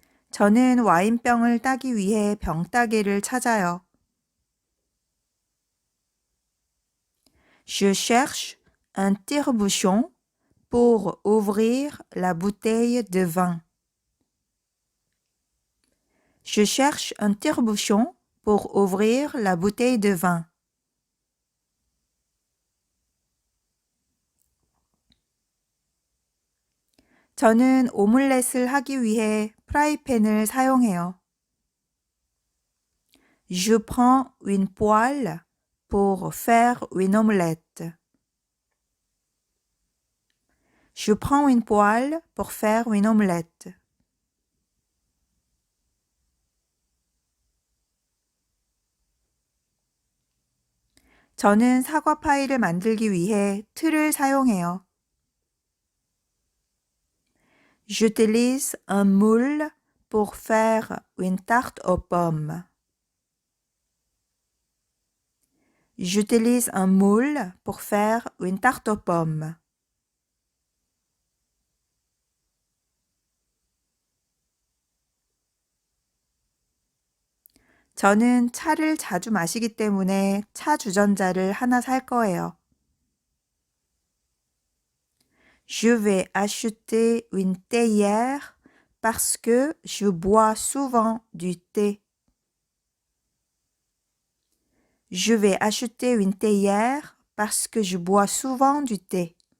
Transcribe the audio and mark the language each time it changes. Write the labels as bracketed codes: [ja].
[ko] 저는 와인병을 따기 위해 병따개를 찾아요. [fr] Je cherche un tire-bouchon pour ouvrir la bouteille de vin. Je cherche un tire-bouchon pour ouvrir la bouteille de vin. [ko] 저는 오믈렛을 하기 위해 프라이팬을 사용해요. [fr] Je prends une poêle pour faire une omelette. Je prends une poêle pour faire une omelette. [ko] 저는 사과 파이를 만들기 위해 틀을 사용해요. [fr] J'utilise un moule pour faire une tarte aux pommes. J'utilise un moule pour faire une tarte aux pommes. [ko] 저는 차를 자주 마시기 때문에 차 주전자를 하나 살 거예요. [fr] Je vais acheter une théière parce que je bois souvent du thé. Je vais acheter une théière parce que je bois souvent du thé.